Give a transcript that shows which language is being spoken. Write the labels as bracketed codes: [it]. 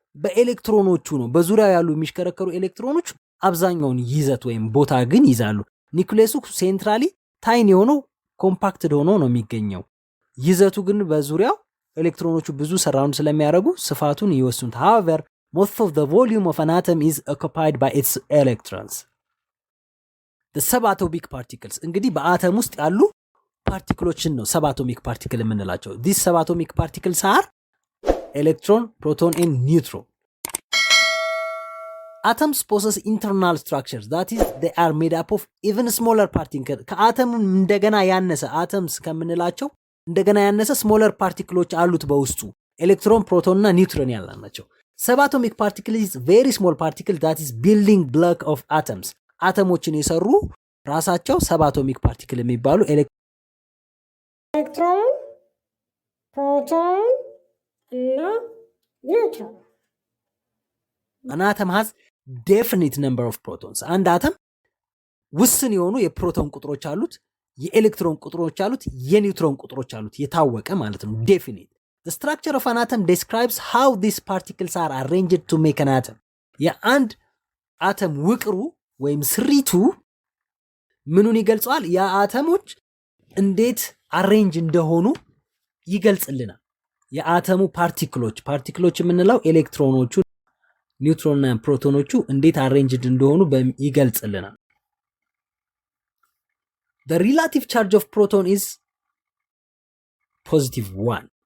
[am] በኤሌክትሮኖቹ ነው። በዙሪያው ያሉ የሚሽከረከሩ ኤሌክትሮኖች አብዛኛውን ይዘት ወይም ቦታ ግን ይዛሉ። ኒውክሌሱ ሴንትራሊ ታይኒ ሆኖ ኮምፓክትድ ሆኖ ነው የሚገኘው። ይዘቱ ግን በዙሪያው ኤሌክትሮኖቹ ብዙ ሰራውንድ ስለሚያደርጉ ስፋቱን ይወስኑት። [en] however most of the volume of an atom is occupied by its electrons. the subatomic particles [am] እንግዲህ በአተም ውስጥ ያሉ ፓርቲክሎችን ነው [en] subatomic particle [am] የምንላቸው። [en] these subatomic particles are electron, proton and neutron. Atoms possess internal structures, that is they are made up of even smaller particles. [am] ከአተም እንደገና ያነሰ አተምስ ከምንላቸው እንደገና ያነሰ [en] smaller particles [am] አሉት በውስጡ ኤሌክትሮን፣ ፕሮቶን እና ኒውትሮን ያላቸው። [en] subatomic particle is very small particle that is building block of atoms. [am] አተሞችን የሰሩ ራሳቸው subatomic particle የሚባሉ ኤሌክትሮን፣ ፕሮቶን እና ኒውትሮን። [en] an atom has definite number of protons. [am] አንድ አተም ውስን የሆኑ የፕሮቶን ቁጥሮች አሉት፣ የኤሌክትሮን ቁጥሮች አሉት፣ የኒውትሮን ቁጥሮች አሉት፣ የታወቀ ማለት ነው definite. [en] The structure of an atom describes how these particles are arranged to make an atom. [am] የአንድ አተም ውቅሩ ወይም ስሪቱ ምኑን ይገልጻል? የአተሞች እንዴት አሬንጅ እንደሆኑ ይገልጽልናል። የአተሙ ፓርቲክሎች የምንለው ኤሌክትሮኖቹ፣ ኒውትሮንና ፕሮቶኖቹ እንዴት አሬንጅድ እንደሆኑ ይገልጽልናል። [en] The relative charge of proton is +1.